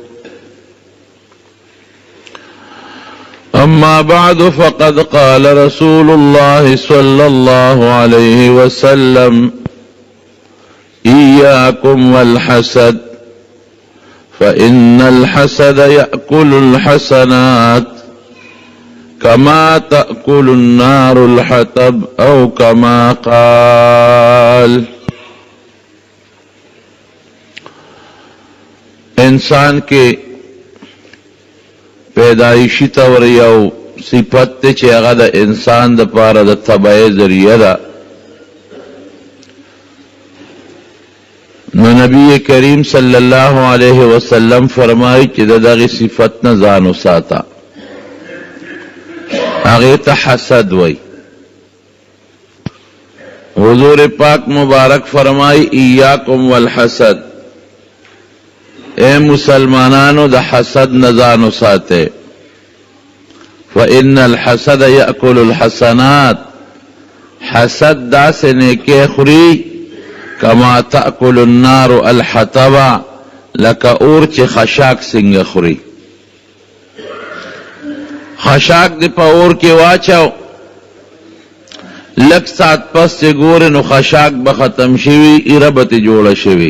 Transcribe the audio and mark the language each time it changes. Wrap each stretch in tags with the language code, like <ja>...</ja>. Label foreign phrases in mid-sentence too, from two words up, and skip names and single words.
<ar>أما بعد فقد قال رسول الله صلى الله عليه وسلم إياكم والحسد فإن الحسد يأكل الحسنات كما تأكل النار الحطب أو كما قال.</ar> <ps>انسان</ps> <ur>کے پیدائشی طور</ur> <ps>یو صفت تے چے هغه د انسان د پاره د تبعی ذریعہ ده. نو نبی کریم</ps> <ar>صلی اللہ علیہ وسلم</ar> <ps>فرمائی چې دغه صفت نه ځان وساته. هغه ته حسد وای. حضور پاک مبارک فرمائی</ps> <ar>ایاکم والحسد،</ar> <ps>اے مسلمانانو د حسد نه ځان وساته.</ps> <ar>فإن الحسد يأكل الحسنات،</ar> <ps>حسد داسې نیکي خوري</ps> <ar>کما تأکل النار الحطب،</ar> <ps>لکه اور چې خشاک څنګه خوري. خشاک دی په اور کې واچو، لږ ساعت پس چې ګورې نو خشاک به ختم شوي، ایره به ترې جوړه شوي.</ps>